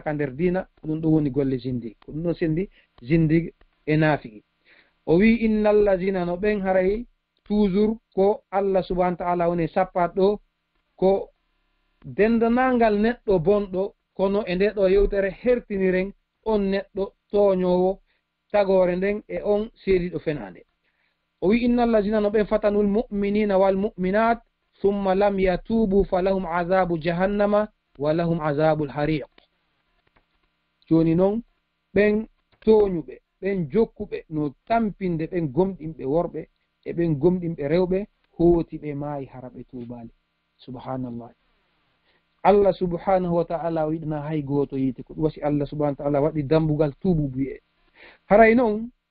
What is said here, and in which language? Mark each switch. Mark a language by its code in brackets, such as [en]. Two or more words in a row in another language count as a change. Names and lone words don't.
[ff] ka nder diina ɗum ɗo woni golle zindig ko ɗum ɗo sendi zindig e nafiqi o wi [ar] إن الذين [ff] no ɓen haray toujours ko [ar] الله سبحانه وتعالى [ff] woni sappat ɗo ko dendanangal neɗɗo bonɗo kono e nde ɗo yewtere hertiniren on neɗɗo toñowo tagore nden e on seediɗo fenande o wi [ar] إن الذين [ff] no ɓen [ar] فتنوا المؤمنين والمؤمنات ثم لم يتوبوا فلهم عذاب جهنم ولهم عذاب الحريق [ff] joni noon ɓen toñuɓe ɓen jokkuɓe no tampinde ɓen gomɗinɓe worɓe e ɓen gomɗinɓe rewɓe hooti ɓe maayi hara ɓe tubali subhanallah [ar] الله سبحانه وتعالى [ff] wiɗana hay goto yite ko ɗum wasi [ar] الله سبحانه وتعالى [ff] waɗi dambugal tubu buye haray noon